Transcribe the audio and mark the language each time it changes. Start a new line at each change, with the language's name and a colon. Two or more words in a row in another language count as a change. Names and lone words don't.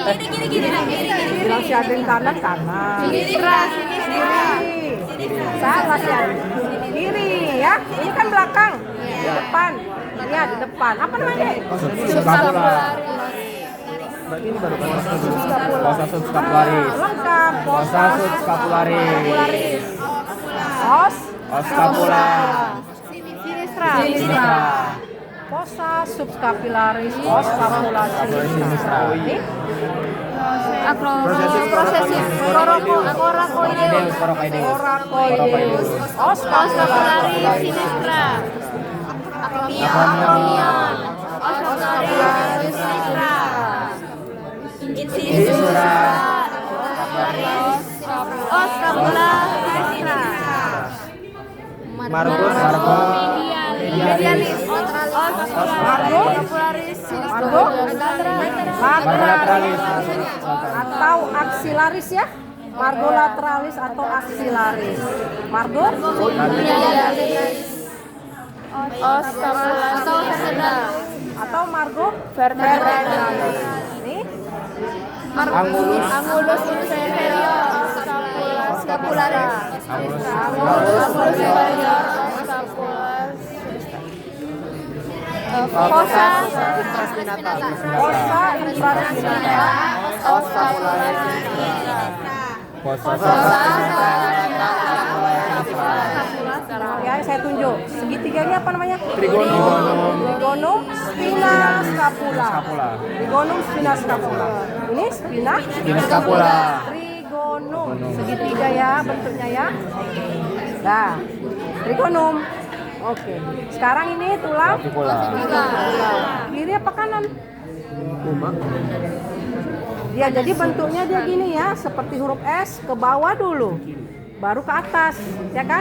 Indonesian: Bilang si Adin kanan. Kiri. Salah si Adin. Kiri ya. Ini kan belakang. depan. Iya, di depan. Apa namanya? Subscapularis. Berarti ini baru kan
Latin: fossa subscapularis.
Indonesian: Lengkap.
Latin: Fossa subscapularis. Os. Os scapula. Sinistra. Fossa subscapularis, os scapula sinistra.
Indonesian: Ini
Latin: Prosesus Coracoideus. coracoideus, os scapularis sinistra. Acromion. Os scapularis sinistra. Incisura. Os scapula sinistra. Margus. Medialis. Os scapularis Margo, Margolatralis.
Indonesian: atau axillaris ya.
Latin: Margo lateralis atau axillaris. Margo Os scapularis
Indonesian: atau Margo
Latin: vertebralis.
Indonesian: Ini
Latin: Angulus inferior scapularis. Angulus Superior scapularis. Fossa fossa infraspinata, os scapularis. Fossa
Indonesian: ya saya tunjuk. Segitiga ini apa namanya? Trigonum.
Latin: Trigonum spina scapula. Trigonum spina scapula.
Indonesian: Ini spina
Latin: scapula.
Indonesian: Trigonum. Segitiga ya bentuknya ya. Nah, trigonum. Oke. Sekarang ini tulang kiri apa kanan? Ya, jadi bentuknya dia gini ya, seperti huruf S, ke bawah dulu, baru ke atas, ya kan?